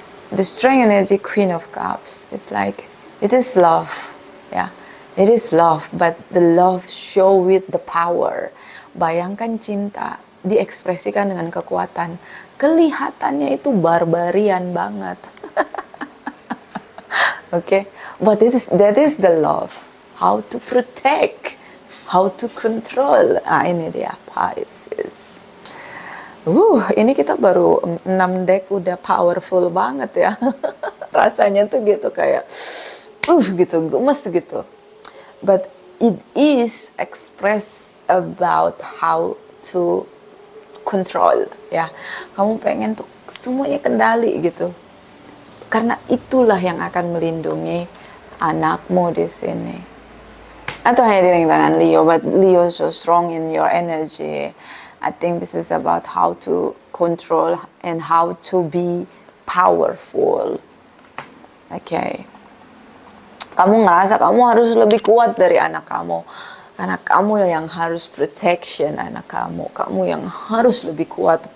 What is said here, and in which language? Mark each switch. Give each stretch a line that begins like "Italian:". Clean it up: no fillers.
English: The strength energy, Queen of Cups. It's like it is love, ya. It is love, but the love show with the power.
Indonesian: Bayangkan cinta diekspresikan dengan kekuatan. Kelihatannya itu barbarian banget.
English: Okay, but that is the love. How to protect, how to control.
Indonesian: Ini dia Pisces. Ini kita baru 6 deck udah powerful banget ya. Rasanya tuh gitu kayak gitu, gemes gitu.
English: But it is expressed about how to control ya.
Indonesian: Kamu pengen tuh semuanya kendali gitu. Karena itulah yang akan melindungi anakmu di sini. Atau hanya di tangan Leo,
English: but Leo so strong in your energy. I think this is about how to control and how to be powerful. Okay.
Indonesian: Kamu ngerasa kamu harus lebih kuat dari anak kamu. Karena kamu yang harus protection anak kamu. Kamu yang harus lebih kuat.